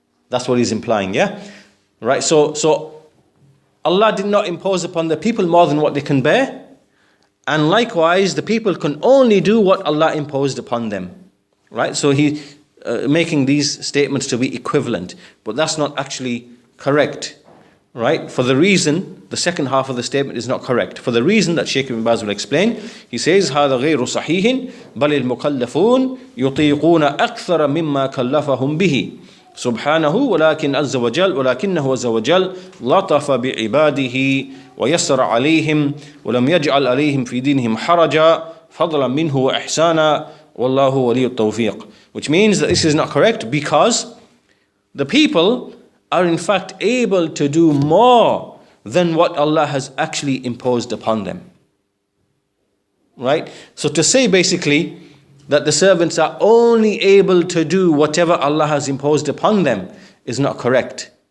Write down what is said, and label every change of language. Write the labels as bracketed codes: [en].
[en] That's what he's implying, yeah? Right, so Allah did not impose upon the people more than what they can bear. And likewise, the people can only do what Allah imposed upon them. Right, so he making these statements to be equivalent. But that's not actually correct. Right, for the reason, the second half of the statement is not correct. For the reason that Shaykh Ibn Baz will explain, he says, [ar] هذا غير صحيح بل المكلفون يطيقون أكثر مما كلفهم به سبحانه ولكنه عز وجل لطف بعباده ويسر عليهم ولم يجعل عليهم في دينهم حرجا فضلا منه وإحسانا والله ولي التوفيق. [en] Which means that this is not correct because the people are in fact able to do more than what Allah has actually imposed upon them. Right? So to say basically that the servants are only able to do whatever Allah has imposed upon them is not correct.